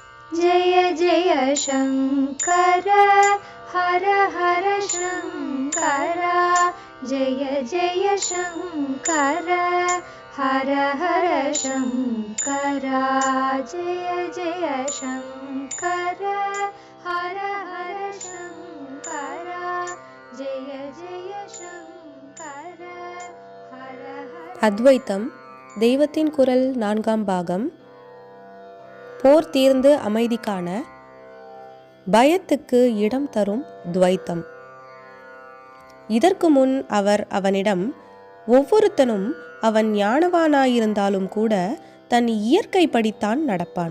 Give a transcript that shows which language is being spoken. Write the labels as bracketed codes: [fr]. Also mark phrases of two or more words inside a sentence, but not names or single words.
[sa] जय जय शङ्कर हर हर शङ्कर जय जय शङ्कर हर हर शङ्कर जय जय शङ्कर हर हर शङ्कर जय जय शङ्कर हर हर. [ta] அத்வைத்தம் தெய்வத்தின் குரல் 4ஆம் பாகம். போர் தீர்ந்து அமைதி காண பயத்துக்கு இடம் தரும் துவைத்தம். இதற்கு முன் அவர் அவனிடம், ஒவ்வொருத்தனும் அவன் ஞானவானாயிருந்தாலும் கூட தன் இயற்கை படித்தான் நடப்பான்.